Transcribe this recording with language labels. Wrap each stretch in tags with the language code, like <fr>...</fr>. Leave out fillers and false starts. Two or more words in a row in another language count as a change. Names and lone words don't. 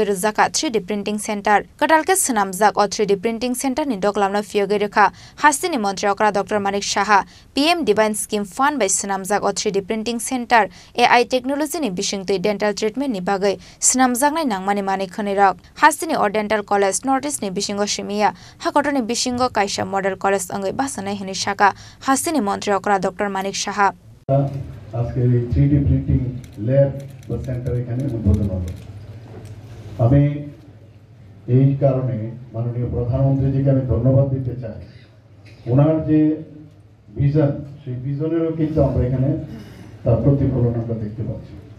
<trp>Rwjakha 3D Printing Center Kwtalkhe Swnamjak o 3D Printing Center ni Duglam no Phiyogwi Rwjakha Hasteni Mantri Okra Dr.Manik Saha PM Divine Scheme Fund by Swnamjak o 3D Printing Center</trp> <en>AI Technology</en> <trp>ni Bisingtui</trp> <en>Dental Treatment</en> <trp>ni bagai Swnamjak nai nangmani mani khonirok Hasteni o Dental College Northeast ni Bisingo Shimiya Hakoto ni Bisingo Kaisa Model College angai basanai hini shaka Hasteni Mantri Okra Dr.Manik Saha</trp> <bn>আজকে</bn> <en>3D printing lab</en> <bn>বা সেন্টার এখানে উদ্বোধন হলো আমি এই কারণে মাননীয় প্রধানমন্ত্রীজিকে আমি ধন্যবাদ দিতে চাই ওনার যে ভিশন সেই ভিশনেরও কিন্তু আমরা এখানে তার প্রতিফলন আমরা দেখতে পাচ্ছি</bn>